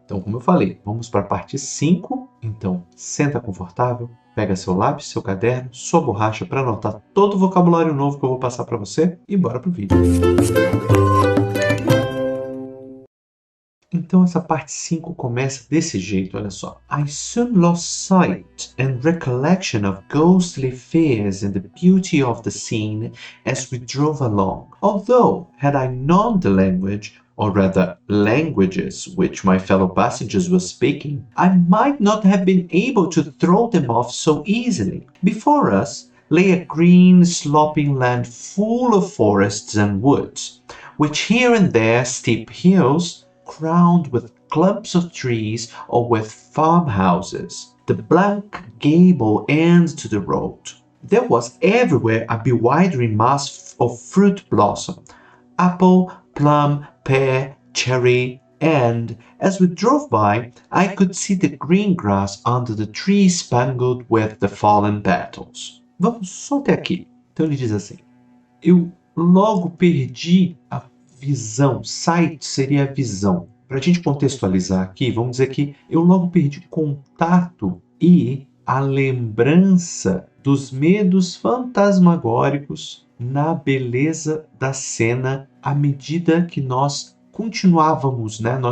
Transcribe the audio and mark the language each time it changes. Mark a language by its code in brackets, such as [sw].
[pt] Então, como eu falei, vamos para a parte 5. Então, senta confortável, pega seu lápis, seu caderno, sua borracha para anotar todo o vocabulário novo que eu vou passar para você e bora pro vídeo. Então essa parte 5 começa desse jeito, olha só. [en] I soon lost sight and recollection of ghostly fears and the beauty of the scene as we drove along. Although, had I known the language, or rather languages which my fellow passengers were speaking, I might not have been able to throw them off so easily. Before us lay a green sloping land full of forests and woods, which here and there steep hills crowned with clumps of trees or with farmhouses. The blank gable ends to the road. There was everywhere a bewildering mass of fruit blossom, apple, plum, pear, cherry, and, as we drove by, I could see the green grass under the trees spangled with the fallen petals. [pt] Vamos só até aqui. Então ele diz assim, eu logo perdi a visão, sight seria a visão. Para a gente contextualizar aqui, vamos dizer que eu logo perdi contato e a lembrança dos medos fantasmagóricos na beleza da cena à medida que nós continuávamos, né?